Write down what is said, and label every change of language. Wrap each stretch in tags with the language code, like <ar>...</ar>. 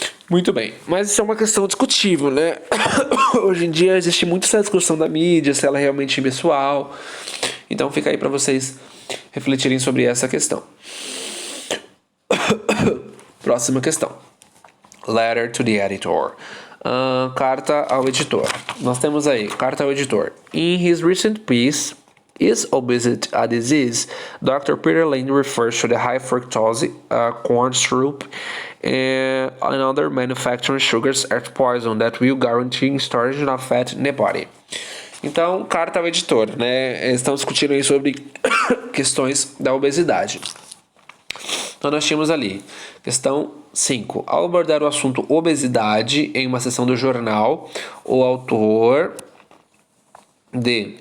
<pt>Muito bem, mas isso é uma questão discutível, né? Hoje em dia existe muito essa discussão da mídia, se ela é realmente impessoal. Então fica aí para vocês refletirem sobre essa questão. Próxima questão.</pt> <en>Letter to the editor.</en> <pt>Carta ao editor. Nós temos aí, carta ao editor.</pt> <en>In his recent piece, Is obesity a disease? Dr. Peter Lane refers to the high fructose corn syrup and other manufacturing sugars as poison that will guarantee storage of fat in the body.</en> <pt>Então, carta ao editor, né? Estão discutindo aí sobre questões da obesidade. Então, nós tínhamos ali, questão 5. Ao abordar o assunto obesidade em uma sessão do jornal, o autor... D.</pt>